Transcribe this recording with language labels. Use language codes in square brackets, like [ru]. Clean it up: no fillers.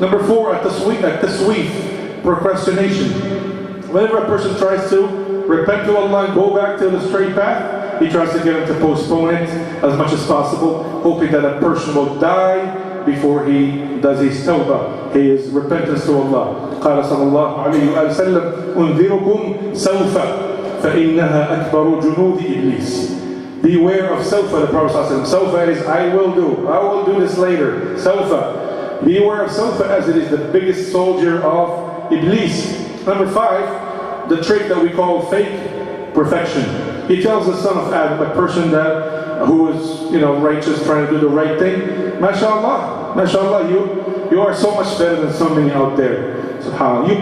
[en] Number 4, at-tasweef, procrastination. Whenever a person tries to repent to Allah and go back to the straight path, he tries to get him to postpone it as much as possible, hoping that a person will die before he does his tawbah, his repentance to Allah. [ar] قال صلى الله عليه وسلم أنذركم سوف فإنها أكبر جنود إبليس. [en] Beware of sawfa, the Prophet ﷺ. Sawfa is I will do this later. Sawfa. Beware of sawfa, as it is the biggest soldier of Iblis. Number 5, the trait that we call fake perfection. He tells the son of Adam, a person who is righteous, trying to do the right thing, MashaAllah, you are so much better than so many out there. SubhanAllah.